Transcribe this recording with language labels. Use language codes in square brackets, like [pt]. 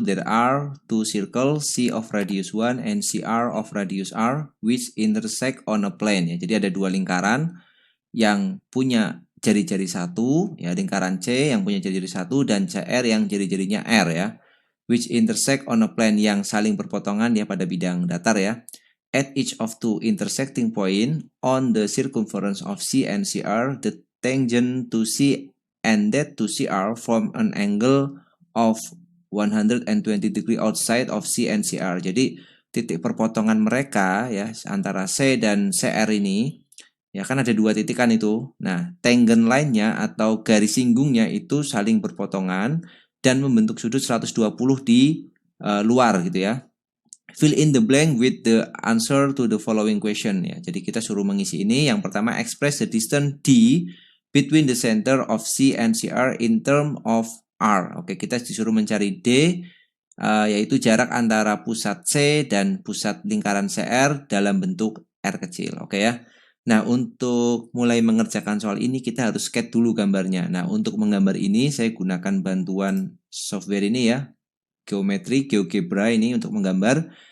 [en] There are two circles, C of radius 1 and CR of radius R, which intersect on a plane ya. [id] Jadi ada dua lingkaran yang punya jari-jari satu ya, lingkaran C yang punya jari-jari satu dan CR yang jari-jarinya R ya, [en] which intersect on a plane, [id] yang saling berpotongan ya pada bidang datar ya. [en] At each of two intersecting point on the circumference of C and CR, the tangent to C and that to CR form an angle of 120 degree outside of C and CR. [id] Jadi titik perpotongan mereka ya antara C dan CR ini ya, kan ada dua titik kan itu. Nah, tangent line-nya atau garis singgungnya itu saling berpotongan dan membentuk sudut 120 di luar gitu ya. [en] Fill in the blank with the answer to the following question ya. [id] Jadi kita suruh mengisi ini. Yang pertama, [en] express the distance D between the center of C and CR in term of R. [id] Oke, kita disuruh mencari D, yaitu jarak antara pusat C dan pusat lingkaran CR dalam bentuk R kecil. Oke ya. Nah, untuk mulai mengerjakan soal ini kita harus sketch dulu gambarnya. Nah, untuk menggambar ini saya gunakan bantuan software ini ya, geometri, GeoGebra ini untuk menggambar.